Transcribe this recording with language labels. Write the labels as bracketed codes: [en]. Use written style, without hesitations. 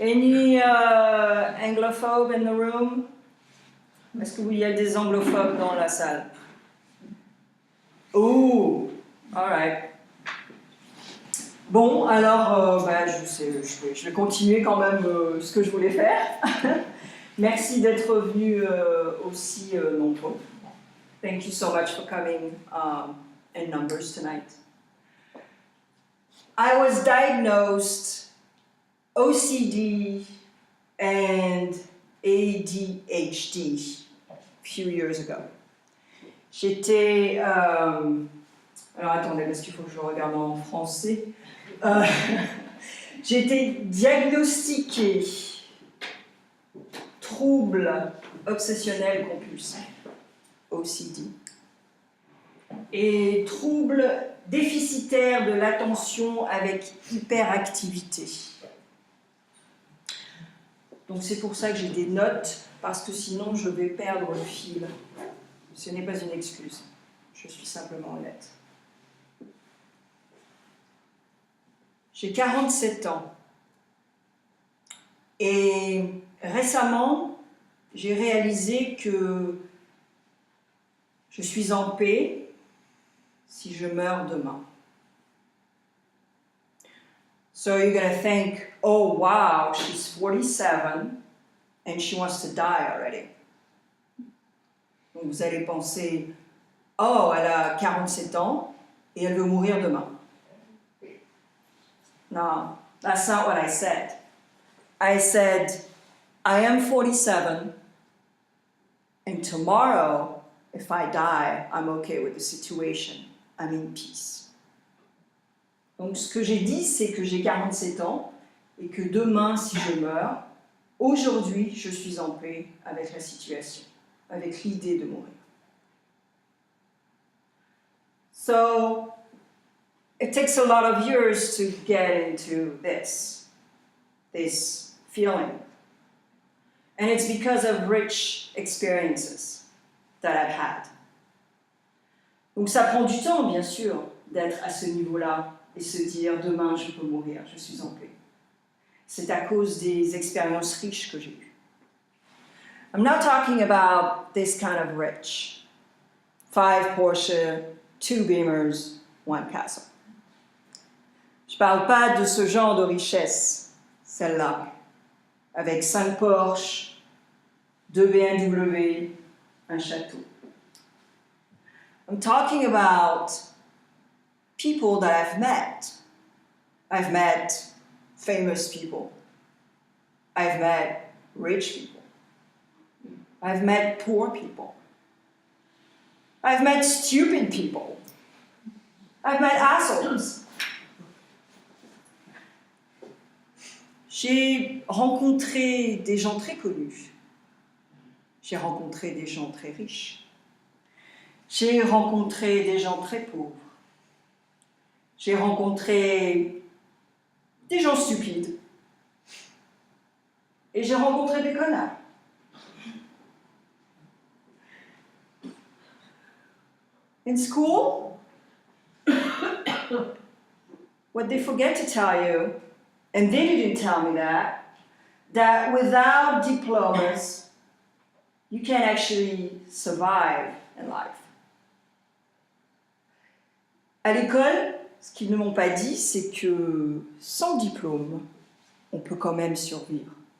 [en] Any anglophobes in the room? [fr] Est-ce qu'il y a des anglophobes dans la salle? [en] Oh, all right. [fr] Bon, alors, je vais continuer quand même ce que je voulais faire. Merci d'être venu aussi nombreux. [en] Thank you so much for coming in numbers tonight. I was diagnosed OCD and ADHD a few years ago. [fr] J'étais... alors attendez, parce qu'il faut que je regarde en français. J'ai été diagnostiquée trouble obsessionnel compulsif, OCD, et trouble déficitaire de l'attention avec hyperactivité. Donc c'est pour ça que j'ai des notes, parce que sinon je vais perdre le fil. Ce n'est pas une excuse, je suis simplement honnête. J'ai 47 ans et récemment, j'ai réalisé que je suis en paix si je meurs demain. [en] So you're going to think, oh wow, she's 47 and she wants to die already. [fr] Donc vous allez penser, oh, elle a 47 ans et elle veut mourir demain. [en] No, that's not what I said. I said, I am 47, and tomorrow, if I die, I'm okay with the situation. I'm in peace. [fr] Donc, ce que j'ai dit, c'est que j'ai 47 ans, et que demain, si je meurs, aujourd'hui, je suis en paix avec la situation, avec l'idée de mourir. [en] So, it takes a lot of years to get into this feeling. And it's because of rich experiences that I've had. [fr] Donc ça prend du temps, bien sûr, d'être à ce niveau-là et se dire « demain, je peux mourir, je suis en paix ». C'est à cause des expériences riches que j'ai eues. [en] I'm not talking about this kind of rich. 5 Porsche, 2 Beamers, 1 Castle. [fr] Je ne parle pas de ce genre de richesse, celle-là, avec 5 Porsche, 2 BMW, un château. [en] I'm talking about people that I've met. I've met famous people. I've met rich people. I've met poor people. I've met stupid people. I've met assholes. [fr] J'ai rencontré des gens très connus. J'ai rencontré des gens très riches. J'ai rencontré des gens très pauvres. J'ai rencontré des gens stupides. Et j'ai rencontré des connards. [en] In school, what they forget to tell you, and they didn't tell me that without diplomas, you can actually survive in life. [fr] À l'école, ce qu'ils ne m'ont pas dit, c'est que sans diplôme, on peut quand même survivre.